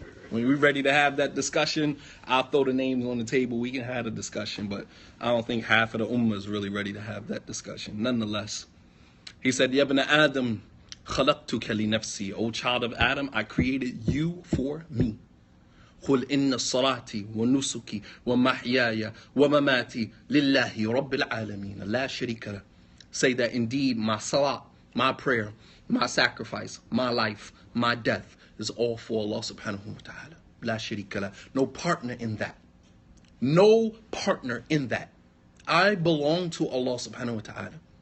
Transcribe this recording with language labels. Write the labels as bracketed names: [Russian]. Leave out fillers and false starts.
[English] When we're ready to have that discussion, I'll throw the names on the table. We can have a discussion, but I don't think half of the ummah is really ready to have that discussion. Nonetheless, he said, [Arabic] Ya ibn Adam, khalaqtuka li nafsi. [English] O child of Adam, I created you for me. [Arabic] قل إن صلاتي ونسكي ومحياي ومماتي لله رب العالمين لا شريك له. [English] Say that indeed my salat, my prayer, my sacrifice, my life, my death is all for Allah subhanahu wa ta'ala. [Arabic] La sharika la. [English] No partner in that. No partner in that. I belong to Allah subhanahu wa ta'ala.